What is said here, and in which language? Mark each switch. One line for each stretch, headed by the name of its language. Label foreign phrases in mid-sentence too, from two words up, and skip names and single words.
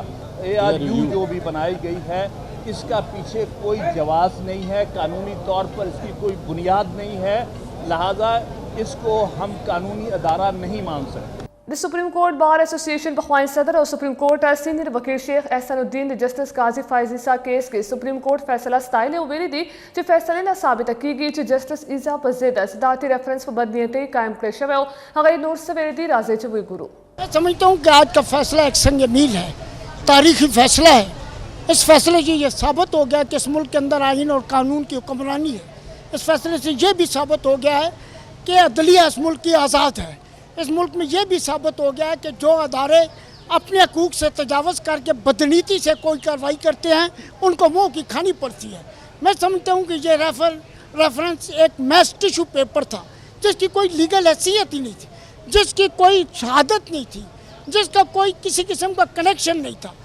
Urdu: ARU جو بھی بنائی گئی ہے اس کا پیچھے کوئی جواز نہیں ہے، قانونی طور پر اس کی کوئی بنیاد نہیں ہے، لہٰذا اس کو ہم قانونی ادارہ نہیں مان سکتے.
Pashto: د سپریم کورٹ بار ایسوسیشن پخوانی صدر اور سپریم کورٹ سینئر وکیل شیخ احسان الدین د جسٹس قاضی فائزي صاحب کیس کې سپریم کورٹ فیصله ستایلی او ویلي دي چې فیصلې نه ثابته کیږي چې جسٹس عیسی په ضد صدارتی ریفرنس په بدنیتۍ قائم کړی شوی او هغه نور څه ویلي دي راځئ چې وګورو.
Urdu: میں سمجھتا ہوں کہ آج کا فیصلہ ایک سنگ میل ہے، تاریخی فیصلہ ہے. اس فیصلے سے یہ ثابت ہو گیا کہ اس ملک کے اندر آئین اور قانون کی حکمرانی ہے. اس فیصلے سے یہ بھی ثابت ہو گیا ہے کہ عدلیہ اس ملک کی آزاد ہے. اس ملک میں یہ بھی ثابت ہو گیا ہے کہ جو ادارے اپنے حقوق سے تجاوز کر کے بدنیتی سے کوئی کارروائی کرتے ہیں ان کو منہ کی کھانی پڑتی ہے. میں سمجھتا ہوں کہ یہ ریفرنس ایک
English: mess tissue paper
Urdu: تھا جس کی کوئی لیگل حیثیت ہی نہیں تھی، جس کی کوئی شہادت نہیں تھی، جس کا کوئی کسی قسم کا کنکشن نہیں تھا.